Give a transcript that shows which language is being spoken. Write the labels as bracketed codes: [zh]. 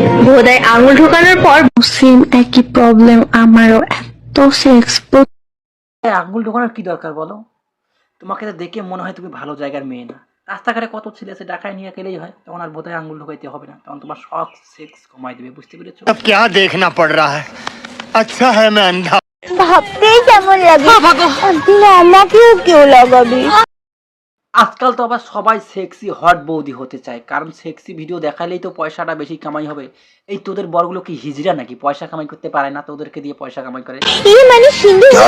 [bn] ভোদায় আঙুল ঢোকানোর পর সেম একই প্রবলেম আমারও, এত সেক্স। আঙ্গুল ঢোকানোর কি দরকার বলো? তোমাকে তো দেখে মনে হয় তুমি ভালো জায়গার মেয়ে না। রাস্তাঘাটে কত ছেলে আছে, ডাকায় নিয়ে গেলেই হয়, তখন আর বোধহয় আঙ্গুল ঢোকাইতে হবে না, তখন তোমার শখ সেক্স কমাই দেবে, বুঝতে পেরেছো? [hi] अब क्या देखना पड़ रहा है, अच्छा है मैं अंधा। [bn] ভাবতেই কেমন লাগে। আমাকেও কেউ লাগাবি। আজকাল তো আবার সবাই সেক্সি হট বৌদি হতে চায়, কারণ সেক্সি ভিডিও দেখালেই তো পয়সাটা বেশি কামাই হবে। এই তোদের বরগুলো কি হিজড়া নাকি? পয়সা কামাই করতে পারে না, তোদেরকে দিয়ে পয়সা কামাই করে। এই মানে সিন্ধু